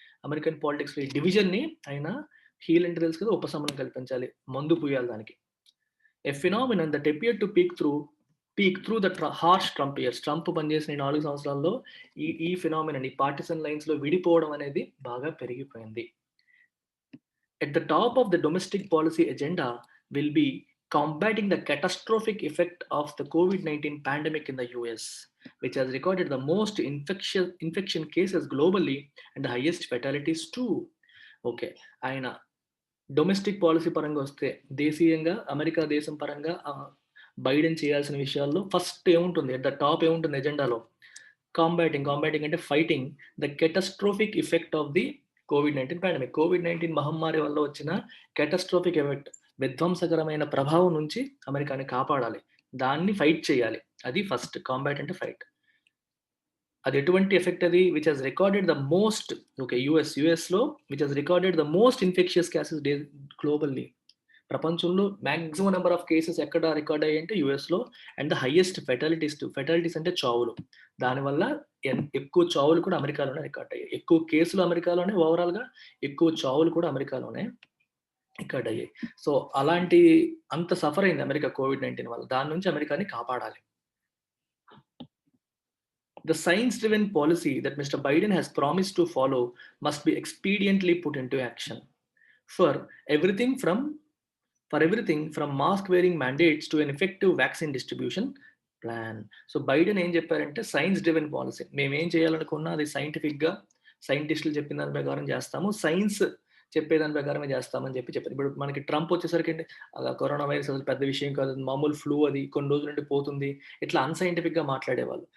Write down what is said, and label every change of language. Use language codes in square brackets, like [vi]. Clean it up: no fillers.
[te] American politics లో ఈ division ని ఆయన హీల్ అంటే తెలుసు కదా, ఉపశమనం కల్పించాలి, మందు పూయాలి దానికి. [en] A phenomenon that appeared to peek through the harsh Trump years. [te] Trump పనిచేసిన 4 సంవత్సరాల్లో ఈ ఫినామినన్, ఈ పార్టిసన్ లైన్స్ లో విడిపోవడం అనేది బాగా పెరిగిపోయింది. [en] At the top of the domestic policy agenda will be combating the catastrophic effect of the COVID-19 pandemic in the US, which has recorded the most infection cases globally and the highest fatalities too. Okay. [te] ఆయన domestic policy పరంగా వస్తే, దేశీయంగా America దేశం పరంగా Biden చేయాల్సిన విషయాల్లో first ఏముంటుంది? [en] at the top [te] ఏముంటుంది ఎజెండాలో? [en] Combating అంటే fighting the కాటాస్ట్రోఫిక్ effect of the COVID-19 pandemic. [te] COVID-19 మహమ్మారి వల్ల వచ్చిన కాటాస్ట్రోఫిక్ ఎఫెక్ట్, విధ్వంసకరమైన ప్రభావం నుంచి అమెరికాని కాపాడాలి. దాన్ని ఫైట్ చేయాలి. అది ఫస్ట్. కాంబాట్ అంటే ఫైట్. అది ఎటువంటి ఎఫెక్ట్ అది? [en] Which has recorded the most okay. యూఎస్‌లో which has recorded the most infectious cases globally. [te] ప్రపంచంలో మాక్సిమం నంబర్ ఆఫ్ కేసెస్ ఎక్కడ రికార్డ్ అయ్యాయంటే యూఎస్‌లో. [en] and the highest fatalities [te] అంటే చావులు. దానివల్ల ఎక్కువ చావులు కూడా అమెరికాలోనే రికార్డ్ అయ్యాయి. ఎక్కువ కేసులు అమెరికాలోనే ఓవరాల్‌గా, ఎక్కువ చావులు కూడా అమెరికాలోనే రికార్డ్ అయ్యాయి. సో, అలాంటి అంత సఫర్ అయింది అమెరికా కోవిడ్-19 వల్ల. దాని నుంచి అమెరికాని కాపాడాలి. [en] The science-driven policy that Mr. Biden has promised to follow must be expediently put into action. For everything from mask-wearing mandates to an effective vaccine distribution plan. [te] So Biden ఏం చెప్పారంటే science driven policy. మేమేం చేయాలనుకున్నా అది సైంటిఫిక్‌గా సైంటిస్టులు చెప్పిన దాని ప్రకారం చేస్తాము. సైన్స్ చెప్పేదాని ప్రకారమే చేస్తామని చెప్పారు. ఇప్పుడు మనకి ట్రంప్ వచ్చేసరికండి కరోనా వైరస్ అసలు పెద్ద విషయం కాదు. మామూలు ఫ్లూ అది కొన్ని రోజుల నుండి పోతుంది. ఇట్లా అన్‌సైంటిఫిక్‌గా మాట్లాడేవాళ్ళు.